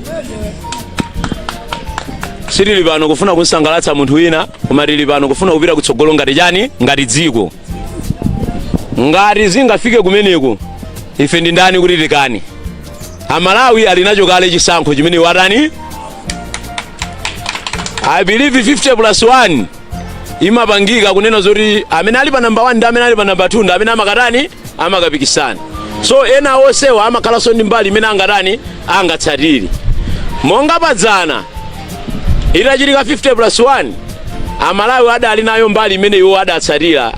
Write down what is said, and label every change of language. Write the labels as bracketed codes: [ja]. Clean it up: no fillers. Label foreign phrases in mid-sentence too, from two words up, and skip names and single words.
[ny] Sirili pano kufuna kunsangalatsa munthu wina, koma tili pano kufuna kupita kutsogolo ngati chani ngati dziko. Ngati zingafike kumeneko ife ndi ndani kuti tikani. Amalawi ali nacho kale chisankho chimene watani. [en] I believe [ny] 50 plus 1 imapangika kunena zoti amene ali pa number 1 ndi amene ali pa number 2 ndi amene amakatani amakapikisana. So ena onsewa amakhalanso ndi mbali imene angatani angatsatire. Monga padzana itachitika 50 plus 1 Amalawi adali nayo mbali imene iwo adatsatira.